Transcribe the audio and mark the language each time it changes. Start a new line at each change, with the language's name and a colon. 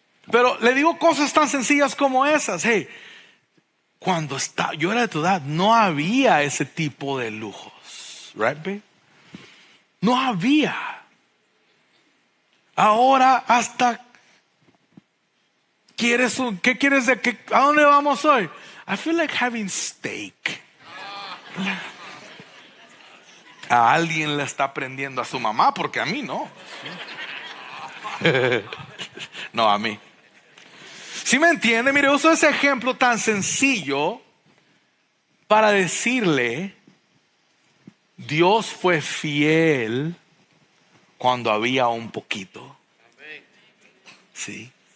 Spanish: Pero le digo cosas tan sencillas como esas. Hey, cuando yo era de tu edad, no había ese tipo de lujos,
English: right, babe?
Spanish: No había. Ahora hasta ¿qué quieres a dónde vamos hoy?
English: I feel like having steak.
Spanish: A alguien le está aprendiendo, a su mamá, porque a mí no. No, a mí. ¿Sí me entiende? Mire, uso ese ejemplo tan sencillo para decirle: Dios fue fiel cuando había un poquito. Sí.